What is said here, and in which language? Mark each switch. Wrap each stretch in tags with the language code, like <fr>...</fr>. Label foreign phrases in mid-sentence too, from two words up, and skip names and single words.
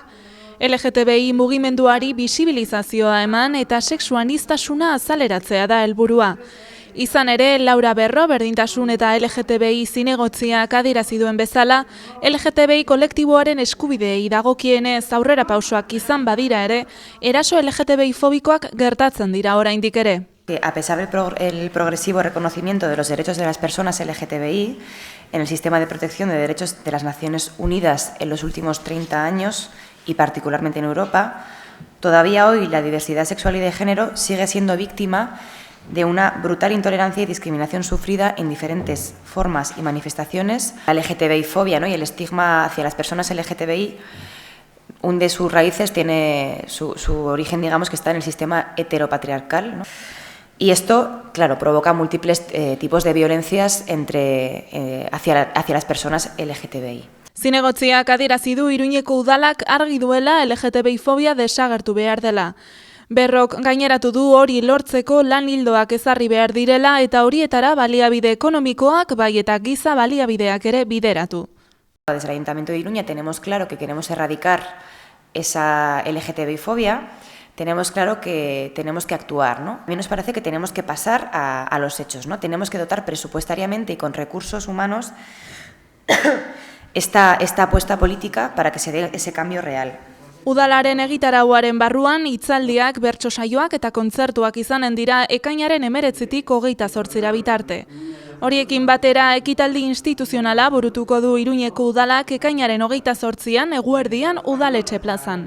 <eu>LGTBI mugimenduari bisibilizazioa eman eta sexuanistasuna azaleratzea da helburua. Izan ere, Laura Berro berdintasun eta LGTBI zinegotziak adierazi duen bezala, LGTBI kolektiboaren eskubideei dagokienez aurrera pausoak izan badira ere, eraso LGTBI fobikoak gertatzen dira oraindik ere.</eu> <es>A pesar del progresivo reconocimiento de los derechos de las personas LGTBI en el sistema de protección de derechos de las Naciones Unidas en los últimos 30 años, y particularmente en Europa, todavía hoy la diversidad sexual y de género sigue siendo víctima de una brutal intolerancia y discriminación sufrida en diferentes formas y manifestaciones. La LGTBI-fobia, ¿no?, y el estigma hacia las personas LGTBI hunde sus raíces, tiene su origen, digamos, que está en el sistema heteropatriarcal, ¿no? Y esto, claro, provoca múltiples tipos de violencias hacia las personas LGTBI.</es> <eu>Zinegotziak adierazi du Iruñeko udalak argi duela LGTBI-fobia desagertu behar dela. Berrok gaineratu du hori lortzeko lan ildoak ezarri behar direla eta horietara baliabide ekonomikoak bai eta giza baliabideak ere bideratu.</eu> <es>Desde el Ayuntamiento de Iruña tenemos claro que queremos erradicar esa LGTBI-fobia. Tenemos claro que tenemos que actuar, ¿no? A mí nos parece que tenemos que pasar a los hechos, ¿no? Tenemos que dotar presupuestariamente y con recursos humanos esta apuesta política para que se dé ese cambio real.</es> <eu>Udalaren egitarauaren barruan hitzaldiak, bertso saioak eta kontzertuak izanen dira ekainaren 19tik 28 bitarte. Horiekin batera ekitaldi instituzionala burutuko du Iruñeko udalak ekainaren 28an eguerdian udaletxe plazan.</eu>